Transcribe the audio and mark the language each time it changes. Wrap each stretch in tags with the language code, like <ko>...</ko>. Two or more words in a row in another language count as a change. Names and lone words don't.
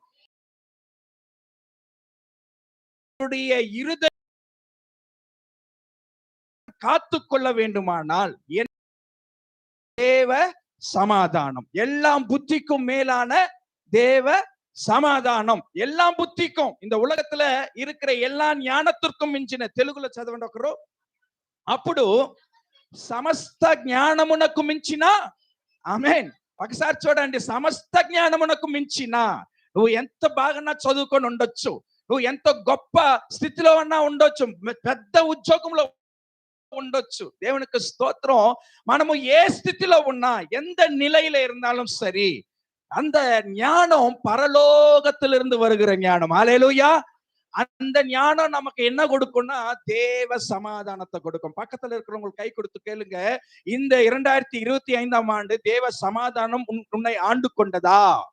<ta>இருதய காத்துக்கொள்ள வேண்டுமானால் தேவ சமாதானம், எல்லாம் புத்திக்கும் மேலான தேவ சமாதானம், எல்லாம் புத்திக்கும், இந்த உலகத்துல இருக்கிற எல்லா ஞானத்திற்கும்</ta> <te>మించిన, తెలుగులో చదవండి ఒకరు. అప్పుడు సమస్త జ్ఞానమునకు మించిన, ఆమేన్. ఒకసారి చూడండి, సమస్త జ్ఞానమునకు మించిన. నువ్వు ఎంత బాగా చదువుకొని ఉండొచ్చు, నువ్వు ఎంత గొప్ప స్థితిలో ఉన్నా ఉండొచ్చు, పెద్ద ఉద్యోగంలో ఉండొచ్చు, దేవునికి స్తోత్రం. మనము ఏ స్థితిలో ఉన్నా,</te> <ta>எந்த நிலையில இருந்தாலும் சரி, அந்த ஞானம் பரலோகத்திலிருந்து வருகிற ஞானம். ஹல்லேலூயா. அந்த ஞானம் நமக்கு என்ன கொடுக்கும்னா தேவ சமாதானத்தை கொடுக்கும். பக்கத்துல இருக்கிறவங்க கை கொடுத்து கேளுங்க, இந்த 2025ஆம் ஆண்டு தேவ சமாதானம் உன்னை ஆண்டு கொண்டதா?</ta>